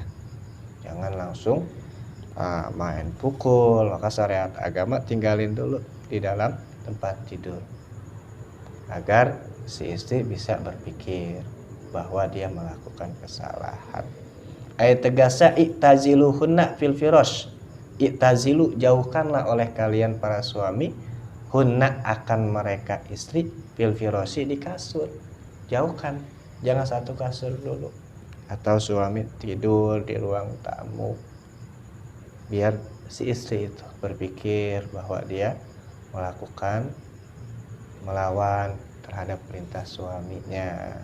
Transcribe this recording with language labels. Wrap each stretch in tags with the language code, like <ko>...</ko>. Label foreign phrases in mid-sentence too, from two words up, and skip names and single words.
<id>Jangan langsung main pukul, maka syariat agama tinggalin dulu di dalam tempat tidur, agar si istri bisa berpikir bahwa dia melakukan kesalahan.</id> <ar>Ayat tegasa اعتزلوهن في الفراش اعتزلوا,</ar> <id>jauhkanlah oleh kalian para suami, hunna akan mereka istri,</id> <ar>في الفراش,</ar> <id>di kasur, jauhkan. Jangan satu kasur dulu, atau suami tidur di ruang tamu, biar si istri itu berpikir bahwa dia melawan terhadap perintah suaminya.</id>